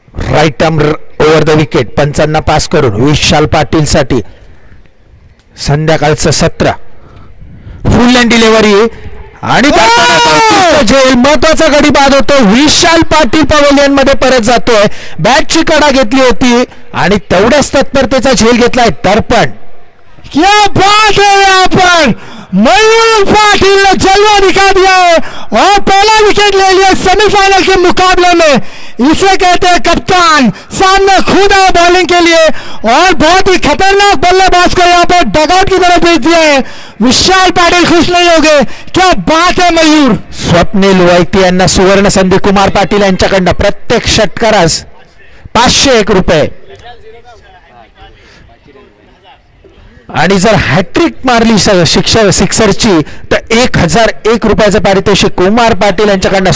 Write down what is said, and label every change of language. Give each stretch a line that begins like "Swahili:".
English: right arm over the wicket
Marathi: पंचांना pass करून विशाल पाटील साठी संध्याकाळचं 17 फुल लँड डिलिव्हरी आणि महत्वाचा गडी बाद होतो. विशाल पाटील पवेलियन मध्ये परत जातोय. बॅटची कडा घेतली होती आणि तेवढ्याच तत्परतेचा झेल घेतलाय दर्पण.
Hindi: क्या बात है यहाँ पर मयूर पाटिल ने जलवा दिखा दिया है और पहला विकेट ले लिया सेमीफाइनल के मुकाबले में. इसे कहते हैं कप्तान. सामने खुद आया बॉलिंग के लिए और बहुत ही खतरनाक बल्लेबाज को यहाँ पर डगआउट की तरफ भेज दिया है. विशाल पाटिल खुश नहीं हो गए. क्या बात है मयूर.
Marathi: स्वप्नील वैती यांना सुवर्ण संधी कुमार पाटील यांच्याकडनं. प्रत्येक षटकारास 501 रुपये आणि जर हॅट्रिक मारली सिक्सरची तर 1001 रुपयाचं पारितोषिक कुमार पाटील यांच्याकडनं.